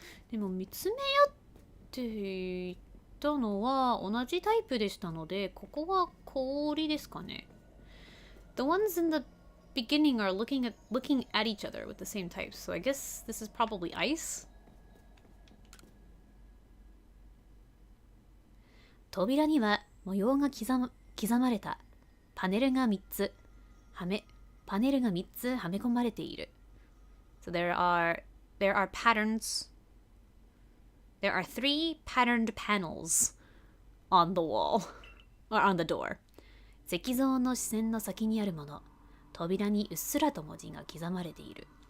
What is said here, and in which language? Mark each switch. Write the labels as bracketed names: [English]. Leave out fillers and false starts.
[Japanese] でも見つめ合っていたのは同じタイプでしたので、ここは氷ですかね。 [English] The ones in the beginning are looking at each other with the same type, so I guess this is probably ice. [Japanese] 扉には模様が刻まれたパネルが3つはめ込まれている。 [English] So there are patterns. There are 3 patterned panels on the wall or on the door. [Japanese] 石像の視線の先にあるもの、扉にうっすらと文字が刻まれている。